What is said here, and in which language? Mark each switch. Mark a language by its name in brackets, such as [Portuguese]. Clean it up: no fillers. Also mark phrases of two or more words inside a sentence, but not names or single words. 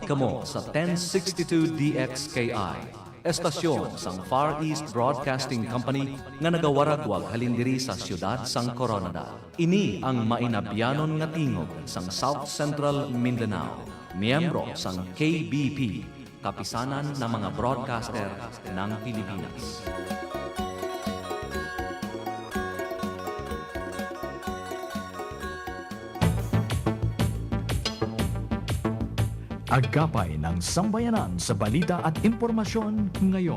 [Hiligaynon] kamo sa 1062 DXKI, estasyon sang Far East Broadcasting Company nga nagawaragwag halindiri sa siyudad sang Coronada. Ini ang mainabyanon nga tingog sang South Central Mindanao, miyembro sang KBP, [Filipino] Kapisanan ng mga Broadcaster ng Pilipinas. Agapay ng sambayanan sa balita at impormasyon ngayon.